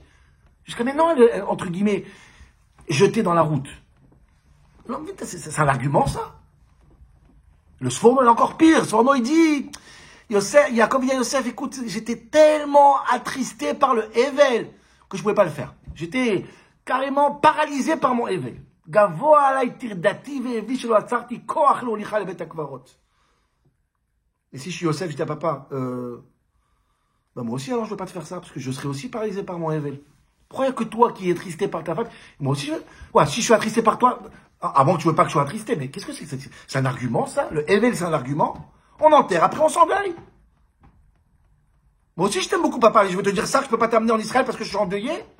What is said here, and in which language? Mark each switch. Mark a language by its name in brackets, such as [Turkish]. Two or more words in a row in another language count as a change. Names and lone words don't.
[French] Jusqu'à maintenant, elle est, entre guillemets, jetée dans la route. Non, mais c'est un argument, ça. Le Sforno est encore pire. Le Sforno, il dit, Yaakov dit à Yosef, écoute, j'étais tellement attristé par le Evel que je pouvais pas le faire. J'étais carrément paralysé par mon éveil. [Hebrew] גבוה עלי טרדתי ואבי שלא עצרתי כוח להוליכך לבית הקברות. [French] Et si je suis Yosef, je dis à papa, bah moi aussi alors je ne veux pas te faire ça, parce que je serai aussi paralysé par mon éveil. Pourquoi il n'y a que toi qui es attristé par ta femme? Moi aussi, ouais, si je suis attristé par toi, avant que tu ne veux pas que je sois attristé, mais qu'est-ce que c'est? C'est un argument, ça? Le éveil, c'est un argument? On enterre, après on s'en va. Moi aussi, je t'aime beaucoup, papa, et je veux te dire ça, que je ne peux pas t'amener en Israël parce que je suis endeuillé.